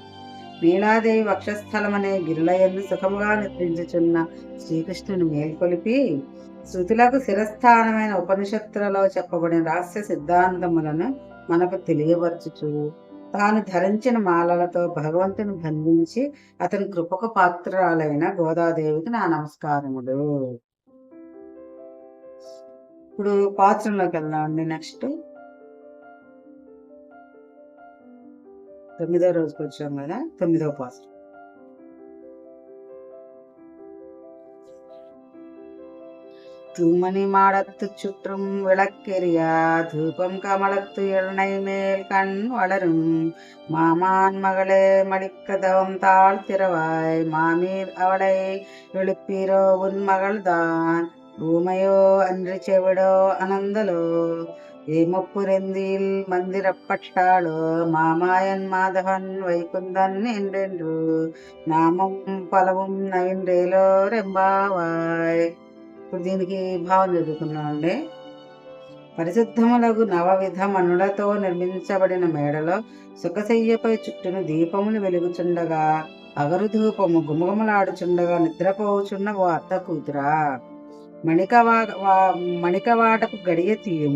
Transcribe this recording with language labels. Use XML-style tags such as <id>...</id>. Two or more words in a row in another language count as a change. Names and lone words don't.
<te>నీలాదేవి వక్షస్థలం అనే గిరిలయందు సుఖముగా నిద్రించుచున్న శ్రీకృష్ణుని మేల్కొలిపి శృతులకు శిరస్థానమైన ఉపనిషత్తులలో చెప్పబడిన రహస్య సిద్ధాంతములను మనకు తెలియపరచుచు తాను ధరించిన మాలలతో భగవంతుని బంధించి అతని కృపకు పాత్రురాలైన గోదాదేవికి నా నమస్కారములు. ఇప్పుడు పాత్రలోకి వెళ్దామండి. నెక్స్ట్ 9వ రోజుకి వచ్చాం కదా. 9వ పాత్ర.</te> <ta>தூமணி மாடத்து சுற்றும் விளக்கெரியா தூபம் கமலத்து எண்ணெய் மேல் கண் வளரும் மாமான் மகளே மடிக்கதவம் தாழ் திறவாய் மாமீர் அவளை எழுப்பீரோ உன் மகள்தான் ஊமையோ அன்று செவிடோ அனந்தலோ ஏமப்புரெந்தியில் மந்திரப்பட்டாளோ மாமாயன் மாதவன் வைகுந்தன் என்றென்று நாமம் பலவும் நவின்றேலோ ரெம்பாவாய்.</ta> <te>ఇప్పుడు దీనికి భావం చదువుకున్నామండి. పరిశుద్ధములకు నవవిధ మనులతో నిర్మించబడిన మేడలో సుఖశయ్యపై చుట్టూను దీపములు వెలుగుచుండగా అగరు ధూపము గుమగుమలాడుచుండగా నిద్రపోవుచున్న ఓ అత్త కూతురా, మణికవాటపు గడియ తీయము.</te>